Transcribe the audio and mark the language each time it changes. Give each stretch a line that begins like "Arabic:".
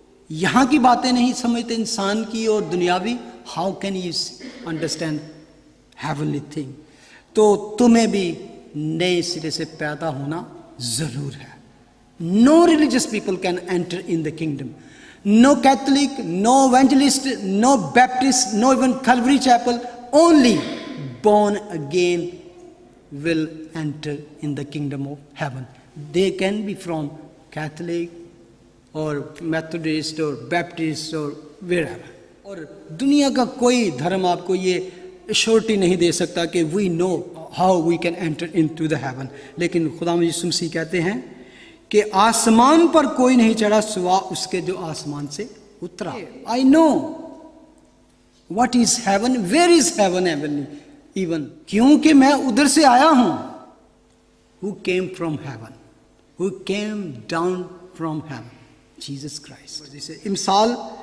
Urdu: یہاں کی باتیں نہیں سمجھتے، انسان کی اور دنیاوی،
English: How can you understand heavenly thing?
Urdu: تو تمہیں بھی نئے سرے سے پیدا ہونا ضرور ہے۔
English: No religious people can enter in the kingdom, no Catholic, no evangelist, no Baptist, no even Calvary chapel, only born again will enter in the kingdom of heaven. They can be from Catholic or Methodist or Baptist or wherever.
Urdu: اور دنیا کا کوئی دھرم آپ کو یہ assurity نہیں دے سکتا کہ
English: we know how we can enter into the heaven.
Urdu: لیکن خداوند یسوع مسیح کہتے ہیں کہ آسمان پر کوئی نہیں چڑھا سوا اس کے جو آسمان سے اترا۔
English: I know what is heaven, where is heaven heavenly even،
Urdu: کیونکہ میں ادھر سے آیا ہوں۔
English: Who came from heaven, who came down from heaven, Jesus Christ۔
Urdu: مثال